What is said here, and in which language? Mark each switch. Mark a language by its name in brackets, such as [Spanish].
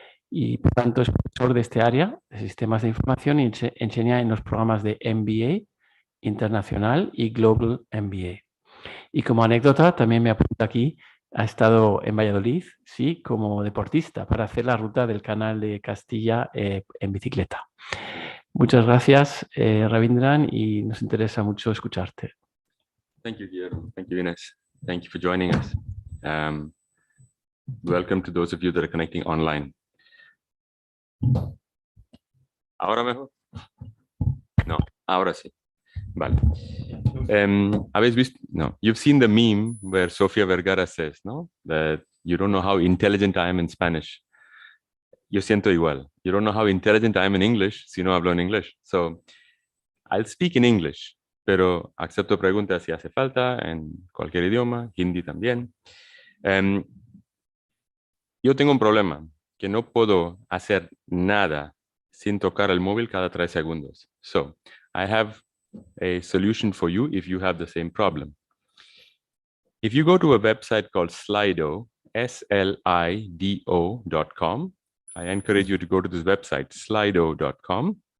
[Spanish] Y por tanto es profesor de este área de sistemas de información y enseña en los programas de MBA Internacional y Global MBA. Y como anécdota, también me apunta aquí, ha estado en Valladolid, sí, como deportista, para hacer la ruta del Canal de Castilla en bicicleta. Muchas gracias, Ravindran, y nos interesa mucho escucharte. [English] Thank you, Guillermo. Thank you, Inés. Thank you for joining us. Welcome to those of you that are connecting online. [Spanish] ¿Ahora mejor? No, ahora sí. Vale. ¿Habéis visto? No. [English] You've seen the meme where Sofía Vergara says, no? That you don't know how intelligent I am in Spanish. [Spanish] Yo siento igual. [English] You don't know how intelligent I am in English [Spanish] si no hablo en inglés. [English] So, I'll speak in English, [Spanish] pero acepto preguntas si hace falta en cualquier idioma, hindi también. Yo tengo un problema, que no puedo hacer nada sin tocar el móvil cada 3 segundos. [English] So, I have a solution for you if you have the same problem. If you go to a website called Slido, SLIDO.com, I encourage you to go to this website, slido.com.